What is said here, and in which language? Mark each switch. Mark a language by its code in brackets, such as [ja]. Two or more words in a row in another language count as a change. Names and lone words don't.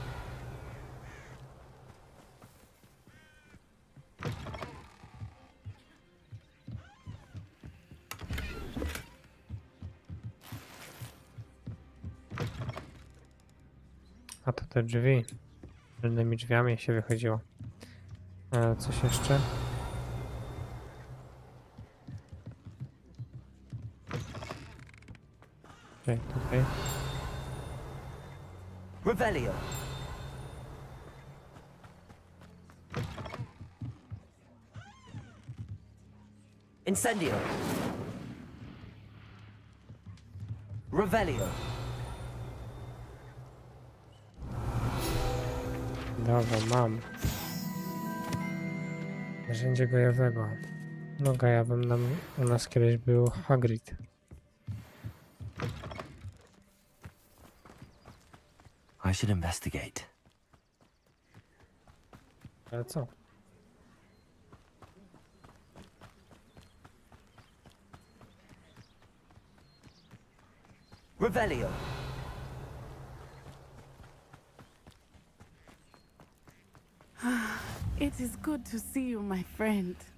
[pl] A to te drzwi. Tylnymi drzwiami się wychodziło. Coś jeszcze? Okej, tutaj. Revelio. Incendio. Revelio. Dobra, mam. Narzędzie gajowego. No gajawym u nas kiedyś był Hagrid. [en] I should investigate. [pl] Ale co? Revelio. [en] It is good to see you, my friend.